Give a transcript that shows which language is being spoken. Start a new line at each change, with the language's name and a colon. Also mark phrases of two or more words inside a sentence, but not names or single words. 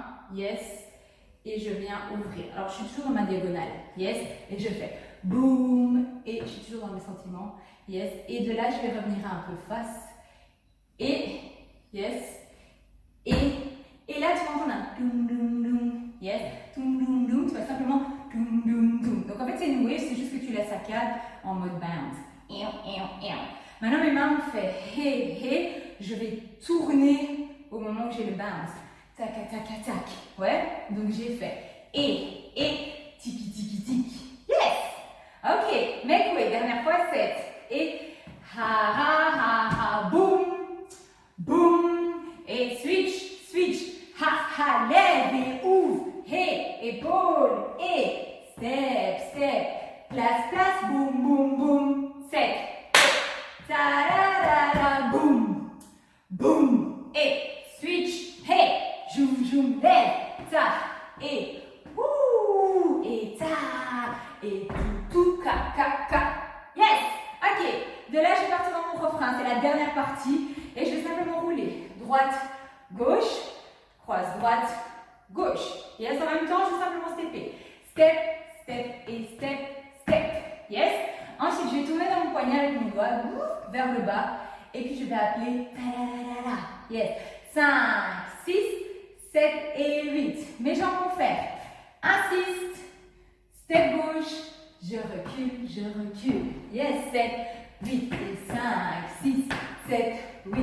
French: Yes. Et je viens ouvrir. Alors, je suis toujours dans ma diagonale. Yes. Et je fais boum. Et je suis toujours dans mes sentiments. Yes. Et de là, je vais revenir un peu face. Et, yes. Et là, tu vas entendre un doum doum doum. Yes. Doum doum doum. Tu vas simplement doum doum doum. Donc, en fait, c'est une wave. C'est juste que tu la saccades en mode bounce. Maintenant, mes mains me font hey, hey. Je vais tourner au moment où j'ai le bounce. Tac, tac, tac, tac. Ouais. Donc, j'ai fait et, tiki, tiki, tiki.
English: Yes. Ok. Make way.
French: Dernière fois, 7. Et ha, boum, boum. Et
English: switch, switch.
French: Ha, lève et ouvre. Hey, épaule. Et
English: step, step. Place, place. Boum, boum, boum. 7. Ta-da-da-da. Boum, boum. Et switch. Hey. Joum, joum, lève, ta, et ouh, et ta, et tout, ka, ka, ka. Yes!
French: Ok, de là, je vais partir dans mon refrain, c'est la dernière partie, et je vais simplement rouler. Droite, gauche, croise, droite, gauche. Yes, en même temps, je vais simplement stepper.
English: Step, step, et step, step. Yes?
French: Ensuite, je vais tourner dans mon poignet avec mon doigt, vers le bas, et puis je vais appeler ta-da-da-da-da. Yes. 5, 6, 7 et 8. Mes jambes vont faire. Insiste. Step gauche. Je recule. Yes. 7, 8 et 5, 6, 7, 8.